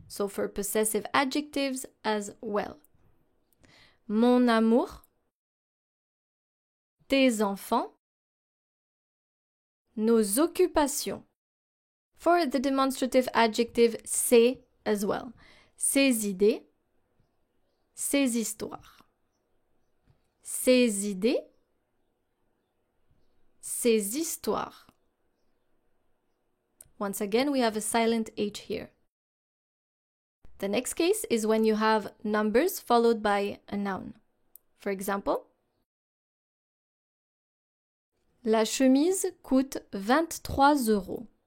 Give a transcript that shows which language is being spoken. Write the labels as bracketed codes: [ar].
[en] So for possessive adjectives as well. [fr] Mon amour, tes enfants, nos occupations. [en] For the demonstrative adjective ses as well. [fr] Ses idées, ses histoires. Ses idées, ses histoires. [en] Once again, we have a silent H here. The next case is when you have numbers followed by a noun. [fr] For example, la chemise coûte 23 euros.